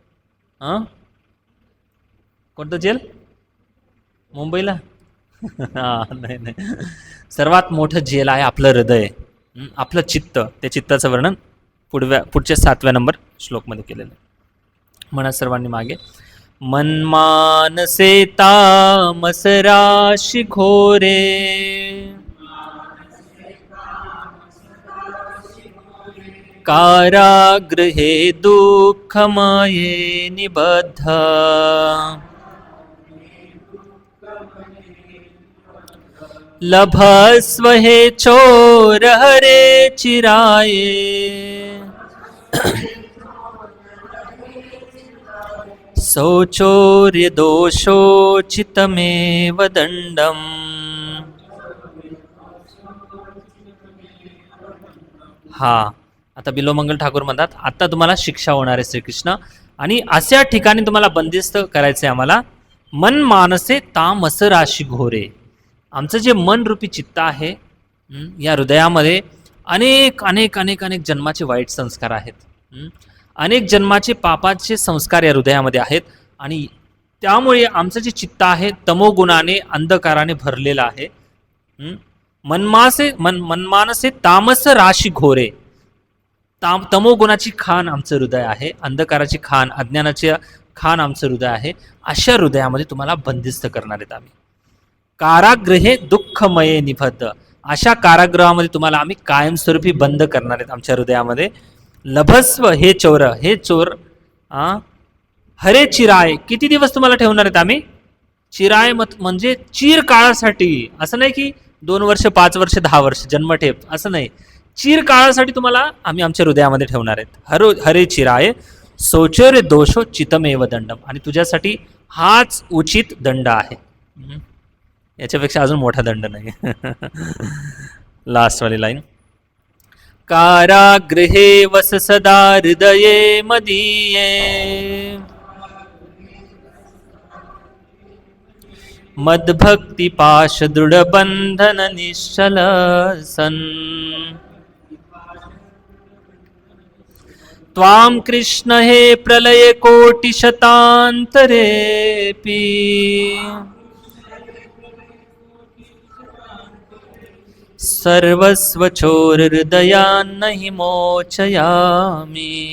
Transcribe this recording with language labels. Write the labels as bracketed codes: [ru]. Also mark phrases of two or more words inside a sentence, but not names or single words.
[mr] कोणतं जेल? मुंबईला? नाही नाही, सर्वात मोठं जेल आहे आपलं हृदय, आपलं चित्त. त्या चित्ताचं वर्णन पुढच्या 7व्या नंबर श्लोकमध्ये केलेलं आहे. म्हणा सर्वांनी मागे. [sa] मनमानसे तामस राशी घोरे, कारागृहे दुःखमये निबद्ध, लभस्व हे चोर हरे चिराये, सौचोर्य दोषोचितमेव दंडम. [mr] हा, आता बिलोमंगल ठाकूर म्हणतात आता तुम्हाला शिक्षा होणार आहे श्रीकृष्ण, आणि अशा ठिकाणी तुम्हाला बंदिस्त करायचे आम्हाला. [sa] मन मानसे तामस राशी घोरे, [mr] आमचं जे मन रूपी चित्त आहे, या हृदयामध्ये अनेक अनेक अनेक अनेक जन्माचे वाईट संस्कार आहेत, अनेक जन्माचे पापाचे संस्कार या हृदयामध्ये आहेत, आणि त्यामुळे आमचं जे चित्त आहे तमोगुणाने अंधकाराने भरलेलं आहे. [sa] मनमानसे तामस राशी घोरे, [mr] तमोगुणाची खान आमचं हृदय आहे, अंधकाराची खान, अज्ञानाची खान आमचं हृदय आहे. अशा हृदयामध्ये तुम्हाला बंदिस्त करणार आहेत आम्ही. [sa] कारागृहे दुःखमये निबद्ध, [mr] अशा कारागृहामध्ये तुम्हाला आम्ही कायमस्वरूपी बंद करणार आहेत आमच्या हृदयामध्ये. [sa] लभस्व हे चोर, हे चोर हरे चिराय, [mr] किती दिवस तुम्हाला ठेवणार आहेत आम्ही? चिराय म्हणजे चिर काळासाठी, असं नाही की 2 वर्ष 5 वर्ष 10 वर्ष जन्मठेप, असं नाही. चिर काळासाठी तुम्हाला आम्ही आमच्या हृदयामध्ये ठेवणार आहेत. [sa] हरे चिराय सौचर्य दोषो चितमेव दंडम, [mr] आणि तुझ्यासाठी हाच उचित दंड आहे, याच्यापेक्षा अजून मोठा दंड नाही. [hi] लास्ट वाली लाईन. [sa] कारागृहे वस सदा हृदये मदीये, मद्भक्ति पाश दृढ बंधन निश्चल सन, त्वां कृष्ण हे प्रलय कोटि शतांतरेपि, सर्वस्व चोर हृदयान्नहि मोचयामि.